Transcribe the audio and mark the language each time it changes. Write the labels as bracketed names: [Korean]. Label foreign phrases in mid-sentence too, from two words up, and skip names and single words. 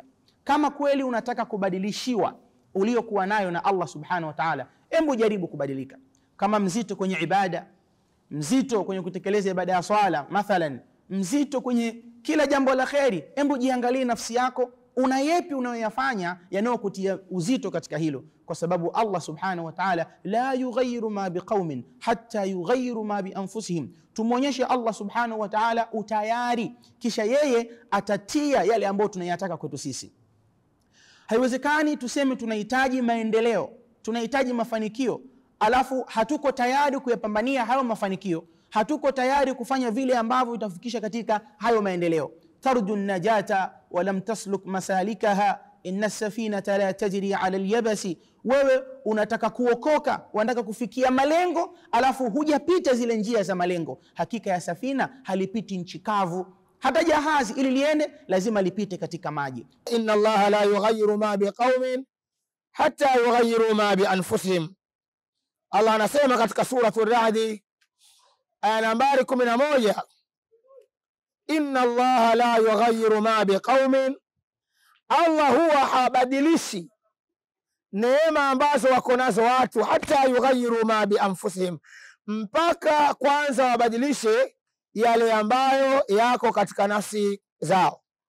[Swahili] Kama kweli unataka kubadilishiwa uliokuwa nayo na [Arabic] الله سبحانه وتعالى, [Swahili] hebu jaribu kubadilika. Kama mzito kwenye ibada, mzito kwenye kutekeleza ibada ya swala mathalan, mzito kwenye kila jambo la kheri, hebu jiangalie nafsi yako, una yepi unayoyafanya yanayokutia uzito katika hilo, kwa sababu [Arabic] الله سبحانه وتعالى لا يغير ما بقوم حتى يغيروا ما بأنفسهم. [Swahili] Tumuonyeshe [Arabic] الله سبحانه وتعالى [Swahili] utayari, kisha yeye atatia yale ambayo tunayataka kwetu sisi. Haiwezekani tuseme tunahitaji maendeleo, tunahitaji mafanikio, alafu hatuko tayari kuyapambania hayo mafanikio, hatuko tayari kufanya vile ambavyo itafikisha katika hayo maendeleo. [Arabic] ترجو النجاة ولم تسلك مسالكها إن السفينة لا تجري على اليبس. [Swahili] Wewe unataka kuokoka, unataka kufikia malengo, alafu hujapita zile njia za malengo. Hakika ya safina halipiti nchi kavu, hata jahazi ili liende lazima lipite katika maji. [Arabic] إن الله لا يغير ما بقوم حتى يغيروا ما بأنفسهم. [Swahili] Allah anasema katika suratul Ra'd aya nambari 11, [Arabic] إن الله لا يغير ما بقوم, [Swahili] Allah huwa habadilishi neema ambazo wako nazo watu, [Arabic] حتى يغيروا ما بأنفسهم, [Swahili] mpaka kwanza wabadilishe yale ambayo yako katika nafsi zao.